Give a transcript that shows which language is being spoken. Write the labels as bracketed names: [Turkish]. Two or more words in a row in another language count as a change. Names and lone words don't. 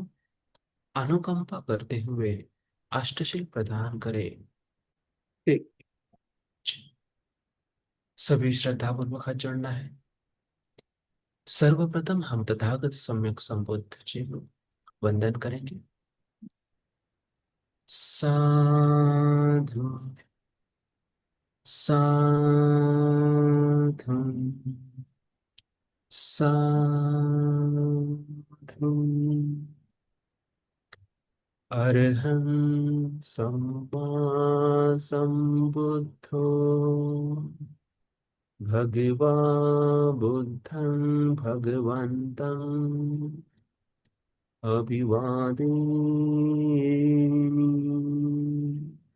[Hindi] अनुकंपा करते हुए अष्टशील प्रदान करे। ठीक। सभी श्रद्धापूर्वक हाथ जोड़ना है। सर्वप्रथम हम तथागत सम्यक संबुद्ध जी को वंदन करेंगे। साधु साधु साधु। [Pali] अरहं सम्मा सम्बुद्धो भगवा बुद्धं भगवन्तं अभिवादेमि।